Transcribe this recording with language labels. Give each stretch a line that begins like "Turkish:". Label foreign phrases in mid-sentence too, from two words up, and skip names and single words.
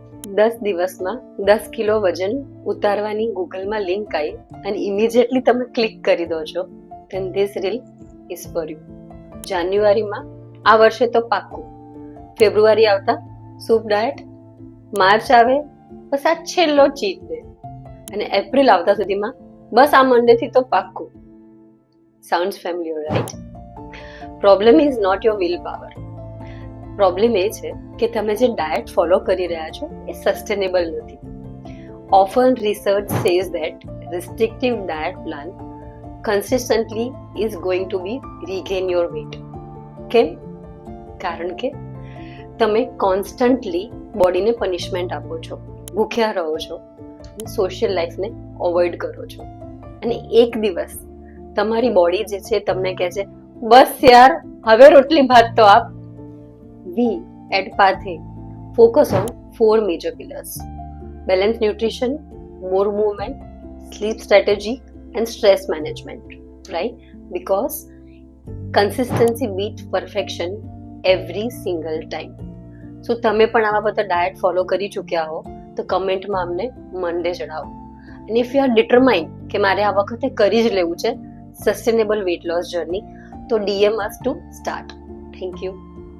Gujarati: 10 દિવસમાં 10 કિલો વજન ઉતારવાની ગૂગલમાં લિંક આવી અને ઇમિડિયેટલી તમે ક્લિક કરી દો છો,
English: then this reel is for you.
Gujarati: જાન્યુઆરીમાં આ વર્ષે તો પાક્કું, ફેબ્રુઆરી આવતા
English: soup diet,
Gujarati: માર્ચ આવે બસ આ છેલ્લો
English: cheat day,
Gujarati: અને એપ્રિલ આવતા સુધીમાં બસ આ મંડેથી તો પાક્કું.
English: sounds familiar, right? problem is not your will power.
Gujarati: પ્રોબ્લેમ એ છે કે તમે જે
English: diet follow
Gujarati: કરી રહ્યા છો એ સસ્ટેનેબલ નથી.
English: often research says that restrictive diet plan consistently is going to be regain your weight.
Gujarati: કેમ? કારણ કે તમે કોન્સ્ટન્ટલી બોડીને પનિશમેન્ટ આપો છો, ભૂખ્યા રહો છો,
English: social lifeને avoid
Gujarati: કરો છો, અને એક દિવસ તમારી બોડી જે છે તમને કહે છે બસ યાર હવે રોટલી ભાત તો આપ.
English: We at Pathé focus on 4 major pillars: balanced nutrition, more movement, sleep strategy and stress management, right? Because consistency beats perfection every single time.
Gujarati: So તમે પણ આવા બધા
English: diet follow
Gujarati: કરી ચૂક્યા હો તો કમેન્ટમાં અમને મંડે જણાવો.
English: અને if you are determined
Gujarati: કે મારે આ વખતે કરી જ લેવું છે
English: sustainable weight loss journey, તો DM us to start. Thank you.